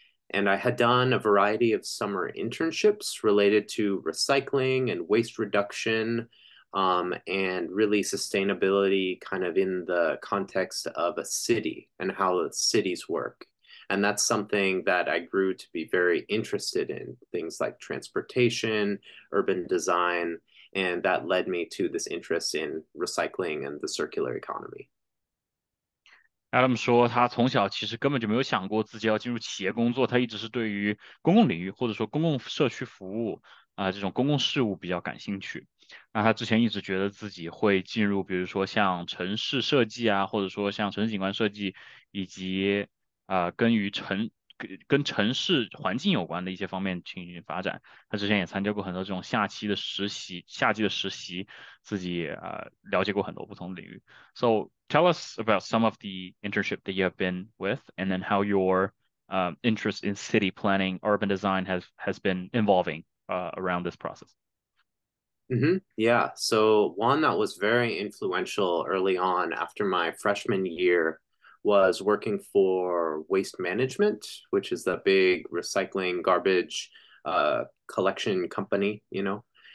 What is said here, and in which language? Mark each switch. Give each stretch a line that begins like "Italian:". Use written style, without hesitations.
English: And I had done a variety of summer internships related to recycling and waste reduction, and really sustainability kind of in the context of a city and how the cities work. And that's something that I grew to be very interested in, things like transportation, urban design, and that led me to this interest in recycling and the circular economy.
Chinese: Adam 说，他从小其实根本就没有想过自己要进入企业工作，他一直是对于公共领域或者说公共社区服务这种公共事务比较感兴趣。那他之前一直觉得自己会进入，比如说像城市设计啊，或者说像城市景观设计，以及跟城市环境有关的一些方面进行发展。他之前也参加过很多这种夏季的实习，自己了解过很多不同的领域。
English: So tell us about some of the internship that you have been with, and then how your interest in city planning, urban design has been evolving around this process. Yeah. So one that was very influential early on after my freshman year was working for Waste Management, which is the big recycling garbage collection company, you know.